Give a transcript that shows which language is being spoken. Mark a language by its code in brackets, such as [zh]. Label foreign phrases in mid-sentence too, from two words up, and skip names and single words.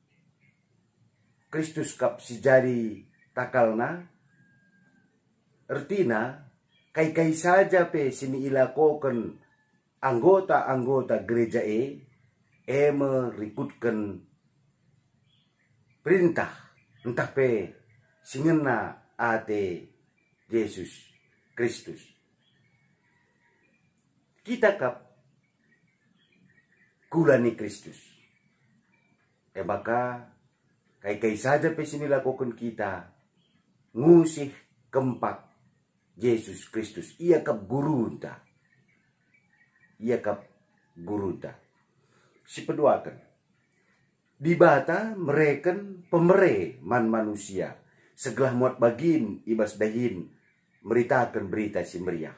[btx] kap si jadi takalna ertina kai saja pe sini ilakoken anggota gereja merikutkan perintah entah pe singena ate Yesus Kristus. Kita kap kulani Kristus. Maka kai saja pe sini lakukan kita ngusih kempak Yesus Kristus. Ia kap gurunta. Ia kap gurunta. Si peduakan. Dibata mereken pemere man manusia. Segelah muat bagin ibas dahin meritakan berita si meriah.